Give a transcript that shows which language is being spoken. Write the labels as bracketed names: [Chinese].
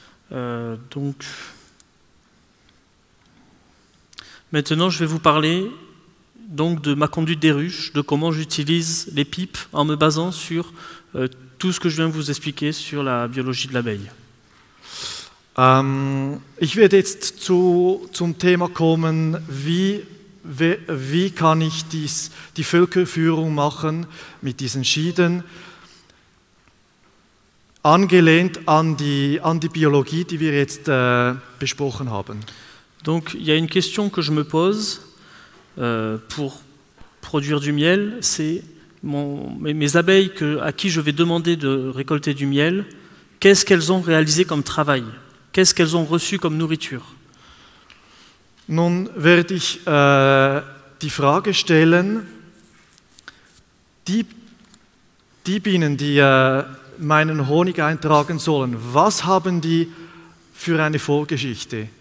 [French] Donc, maintenant, je vais vous parler donc, de ma conduite des ruches, de comment j'utilise les pipes en me basant sur tout ce que je viens de vous expliquer sur la biologie de l'abeille. [German] Ich werde jetzt zum Thema kommen, wie kann ich die Völkerführung machen mit diesen Schieden, angelehnt an die Biologie, die wir jetzt besprochen haben. [French] Donc, il y a une question que je me pose pour produire du miel, c'est mes abeilles à qui je vais demander de récolter du miel, qu'est-ce qu'elles ont réalisé comme travail? Qu'est-ce qu'elles ont reçu comme nourriture? [German] Nun werde ich die Frage stellen, die Bienen, die meinen Honig eintragen sollen, was haben die für eine Vorgeschichte?